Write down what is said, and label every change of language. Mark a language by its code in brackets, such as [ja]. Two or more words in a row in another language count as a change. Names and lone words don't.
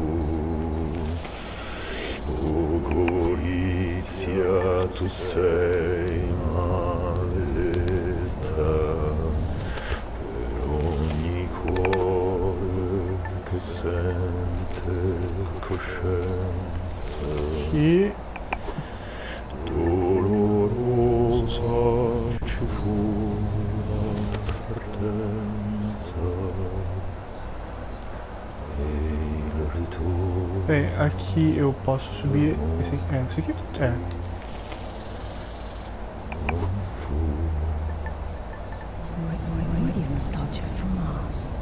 [it] O Gorizia, tu sei maledetta per ogni cuore che sente coscienza. E Dolorosa ci fu la partenza e il ritorno. [pt] bem, aqui eu posso subir. Esse aqui é. [it] Non fu. [en] Radio nostalgia from Mars.